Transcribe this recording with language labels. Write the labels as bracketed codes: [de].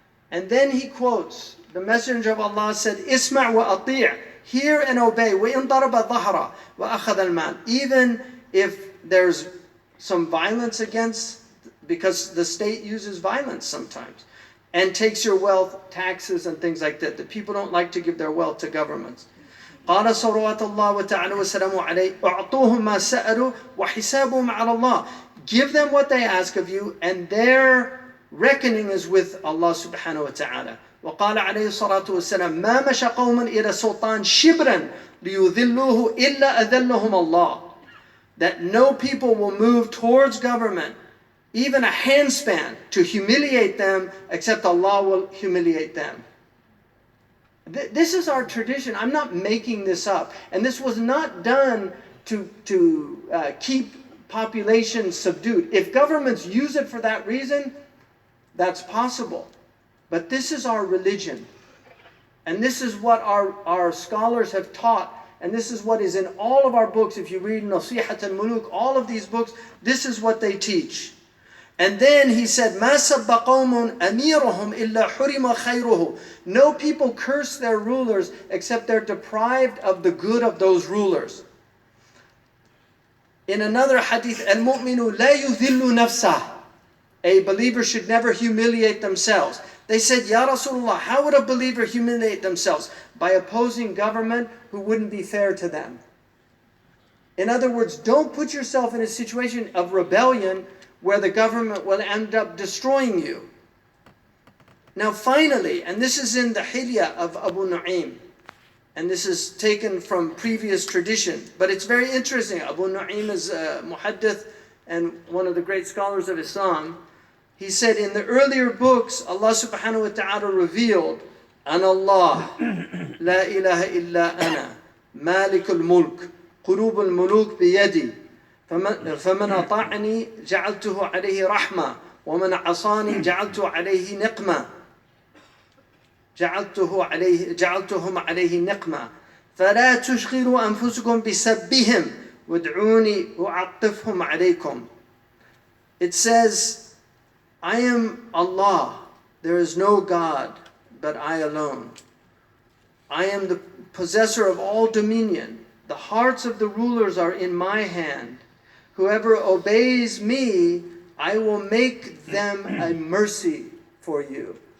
[en] And then he quotes, the Messenger of Allah said, [ar] "Isma' wa ati', [en] hear and obey. [ar] وَإِن ضَرَبَ ظَهْرَ وَأَخَذَ الْمَالِ." [en] Even if there's some violence against, because the state uses violence sometimes, and takes your wealth, taxes and things like that. The people don't like to give their wealth to governments. [ar] قال صلوات الله وتعالى وسلامه عليه أعطوهم ما سألوا وحسابهم على الله. [en] Give them what they ask of you, and their reckoning is with Allah subhanahu wa ta'ala. [ar] وقال عليه الصلاة والسلام ما مشى قوم إلى سلطان شبرا ليذلوه إلا أذلهم الله. [en] That no people will move towards government, even a handspan, to humiliate them, except Allah will humiliate them. This is our tradition. I'm not making this up. And this was not done to keep population subdued. If governments use it for that reason, that's possible. But this is our religion. And this is what our scholars have taught. And this is what is in all of our books. If you read Nasihat al-Muluk, all of these books, this is what they teach. And then he said, [ar] مَا سَبَّ قَوْمٌ أَمِيرُهُمْ إِلَّا حُرِمَ خَيْرُهُ. [en] No people curse their rulers except they're deprived of the good of those rulers. In another hadith, [ar] الْمُؤْمِنُ لَا يُذِلُّ نَفْسَهُ. [en] A believer should never humiliate themselves. They said, Ya Rasulullah, how would a believer humiliate themselves? By opposing government who wouldn't be fair to them. In other words, don't put yourself in a situation of rebellion where the government will end up destroying you. Now finally, and this is in the Hilya of Abu Nu'aym, and this is taken from previous tradition, but it's very interesting. Abu Nu'aym is a muhaddith and one of the great scholars of Islam. He said in the earlier books, Allah subhanahu wa ta'ala revealed, [ar] Ana Allah, la ilaha illa ana, مالك الملك قلوب الملوك بيدي فمن أطاعني جعلته عليه رحمة ومن عصاني جعلت عليه نقمة جعلتهم عليه نقمة فلا تشغلوا أنفسكم بسبهم وادعوني أعطفهم عليكم. [en] It says, I am Allah, there is no God but I alone. I am the possessor of all dominion. The hearts of the rulers are in my hand. Whoever obeys me, I will make them a mercy for you.